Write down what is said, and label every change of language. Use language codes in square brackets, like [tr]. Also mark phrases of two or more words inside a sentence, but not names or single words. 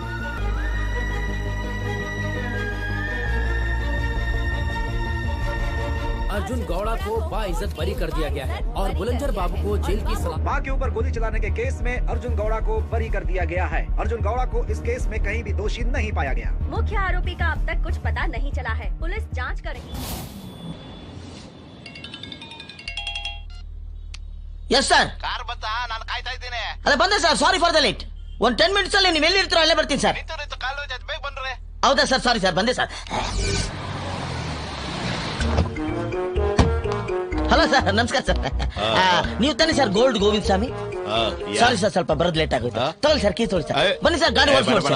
[hi] अर्जुन गौड़ा को बाइज्जत बरी कर दिया गया है और बुलंजर बाबू को जेल की सलाह। मां के ऊपर गोली चलाने के केस में अर्जुन गौड़ा को बरी कर दिया गया है। अर्जुन गौड़ा को इस केस में कहीं भी दोषी नहीं पाया गया। मुख्य आरोपी का अब तक कुछ पता नहीं चला है। पुलिस जांच कर रही है। [en] yes sir [kn] ಕಾರ್ ಬಂತಾ ನಾನು ಕಾಯ್ತಾ ಇದ್ದೀನಿ ಅದೇ ಬಂದೆ ಸರ್ [en] sorry for the late [kn] ಒಂದು 10 ಮಿನಿಟ್ಸ್ ಅಲ್ಲಿ ನೀವು ಎಲ್ಲಿ ಇರ್ತೀರೋ ಅಲ್ಲೇ ಬರ್ತೀನಿ ಸರ್ ಬೇಗ ಬಂದ್ರೆ ಹೌದಾ ಸರ್ [en] sorry sir [kn] ಬಂದೆ [en] sir hello sir [kn] ನಮಸ್ಕಾರ ಸರ್ ನೀವು ತಾನೇ ಸರ್ ಗೋಲ್ಡ್ ಗೋವಿಂದ ಸ್ವಾಮಿ [en] sorry sir [kn] ಸ್ವಲ್ಪ ಬರೋದು ಲೇಟ್ ಆಗುತ್ತೆ ತಗೊಳ್ಳಿ ಸರ್ ಕೀ ತೊಗೊಳ್ಳಿ ಸರ್ ಬನ್ನಿ ಸರ್ ಗಾಡಿ ಓಡಿಸಿ